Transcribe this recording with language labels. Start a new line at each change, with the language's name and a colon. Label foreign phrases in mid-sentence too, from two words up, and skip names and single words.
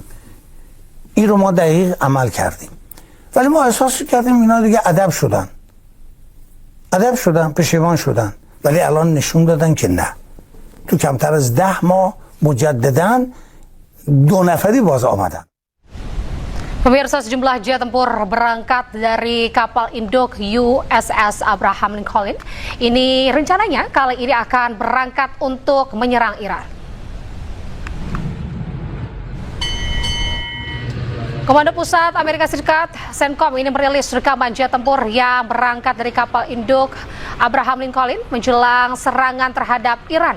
Persian: این رو ما دقیق عمل کردیم، ولی ما احساس کردیم اینا دیگه ادب شدن پشیمان شدن، ولی الان نشون دادن که نه، تو کمتر از 10 ماه مجدداً 2 نفری باز آمدن.
Indonesian: Pemirsa, sejumlah jet tempur berangkat dari kapal induk USS Abraham Lincoln. Ini rencananya kali ini akan berangkat untuk menyerang Iran. Komando Pusat Amerika Serikat, CENTCOM, ini merilis rekaman jet tempur yang berangkat dari kapal induk Abraham Lincoln menjelang serangan terhadap Iran.